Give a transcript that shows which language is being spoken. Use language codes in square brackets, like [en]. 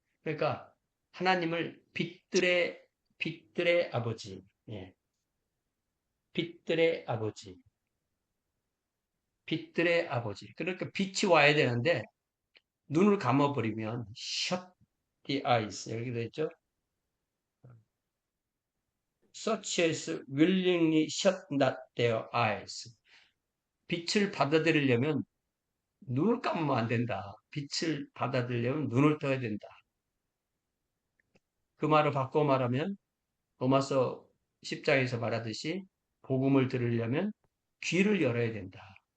[ko] 그러니까 하나님을 빛들의 아버지, 예. 빛들의 아버지, 빛들의 아버지. 그러니까 빛이 와야 되는데 눈을 감아버리면 [en] shut the eyes [ko] 여기 돼 있죠. [en] Such as willingly shut not their eyes. [ko] 빛을 받아들이려면 눈을 감으면 안 된다. 빛을 받아들이려면 눈을 떠야 된다. 그 말을 바꿔 말하면 로마서 10장에서 말하듯이 복음을 들으려면 귀를 열어야 된다.